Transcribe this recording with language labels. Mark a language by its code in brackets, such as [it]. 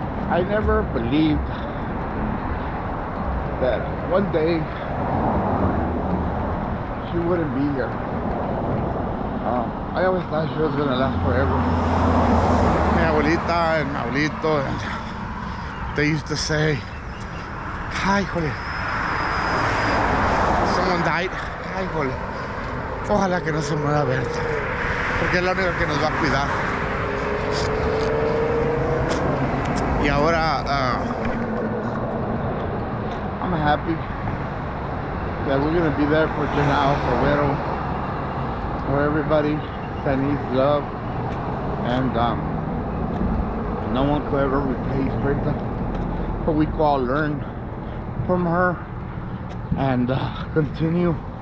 [en] I never believed that one day she wouldn't be here. I always thought she was gonna last forever. [es] Mi abuelita [en] and [es] mi abuelito, [en] and they used to say, [es] "Ay, jole, [en] someone died. [es] Ay, jole, ojalá que no se muera Bertha, porque es la única que nos va a cuidar." Y ahora [en] I'm happy that we're gonna be there for Janelle, for Vero, for everybody that needs love, and no one could ever replace Bertha, but we could all learn from her and continue